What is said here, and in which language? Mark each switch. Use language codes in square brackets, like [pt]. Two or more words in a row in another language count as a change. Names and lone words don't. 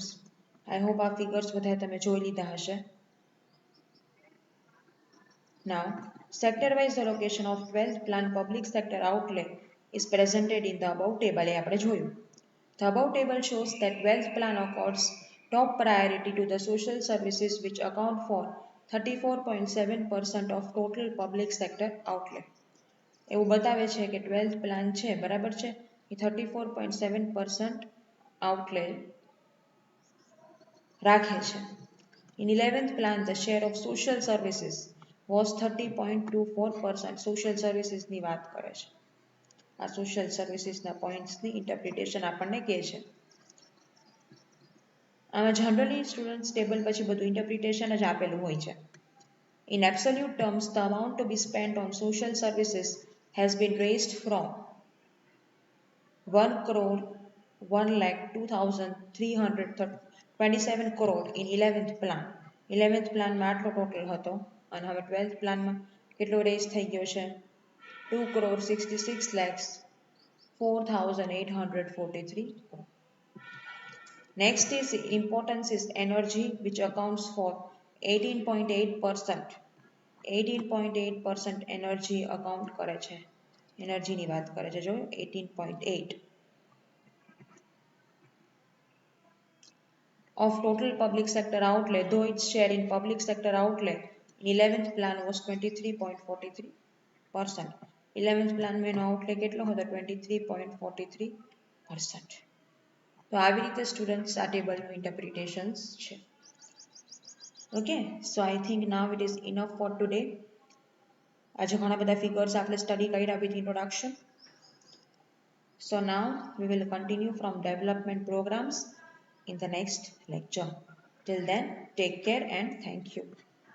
[en] I hope our figures [gu] બધા તમે જોઈ લીધા હશે. [en] Now, sector-wise allocation of 12th plan public sector outlay is presented in the above table. [gu] એ આપણે જોયું. [en] The above table shows that 12th plan accords top priority to the social services which account for 34.7% of total public sector outlay. [gu] એવું બતાવે છે કે [en] 12th plan [gu] છે, બરાબર છે, એ 34.7% outlay રાખે છે. [en] In 11th plan, the share of social services was 30.24%. Social services [gu] ની વાત કરે છે. આ [en] social services [gu] ના points ની interpretation આપણને કહે છે. આમાં [en] generally students table [gu] પછી બધું interpretation જ આપેલું હોય છે. [en] In absolute terms, the amount to be spent on social services has been raised from 1,02,327 crore in 11th plan. 11th plan [gu] માં આટલો ટોટલ હતો અને હવે [en] 12th plan [gu] માં કેટલો રેઝ થઈ ગયો છે? 2,66,04,843 crore. [en] Next is importance is energy, which accounts for 18.8%. [gu] 18.8% [en] energy account [gu] કરે છે. એનર્જી ની વાત કરે છે, જો [en] 18.8 of total public sector outlay, though its share in public sector outlay in 11th plan was 23.43%. 11th plan [gu] માં એનો outlay કેટલો હતો? 23.43%. તો આવી રીતે સ્ટુડન્ટ્સ આ ટેબલનું ઇન્ટરપ્રિટેશન્સ છે. [en] Okay, so I think now it is enough for today. [gu] આજે ઘણા બધા figures આપણે study કર્યા [en] with introduction. So now we will continue from development programs in the next lecture. Till then, take care and thank you.